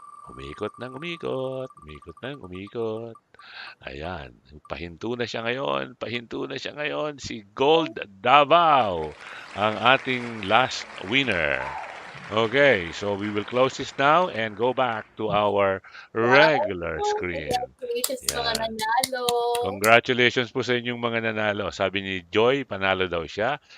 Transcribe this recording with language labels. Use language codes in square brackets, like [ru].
[tl] Umikot ng umikot, umikot ng umikot. Ayan, pahinto na siya ngayon, pahinto na siya ngayon. Si Gold Davao, ang ating last winner. [en] Okay, so we will close this now and go back to our regular screen. [tl] Congratulations sa mga Yan. nanalo. Congratulations po sa inyong mga nanalo. Sabi ni Joy, panalo daw siya.